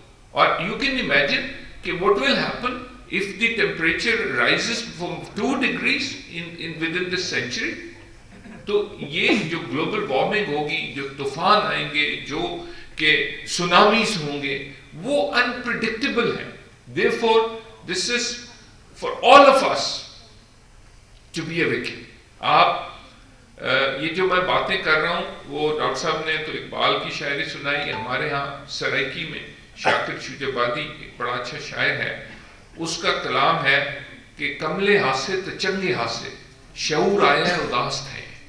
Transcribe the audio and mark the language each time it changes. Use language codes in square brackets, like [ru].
[en] اور you can imagine کہ what will happen if the temperature rises from 2 degrees within this century. [ur] تو یہ جو گلوبل وارمنگ ہوگی, جو طوفان آئیں گے, جو کہ سونامیز ہوں گے, وہ unpredictable ہیں. [en] Therefore this is for all of us to be awakened. [ur] آپ یہ جو میں باتیں کر رہا ہوں, وہ ڈاکٹر صاحب نے تو اقبال کی شاعری سنائی. ہمارے ہاں سرائکی میں شاکر شجابادی ایک بڑا اچھا شاعر ہے, اس کا کلام ہے کہ [skr] کملے ہاسے تچنگے ہاسے شعور آیا ہے اداس تھے.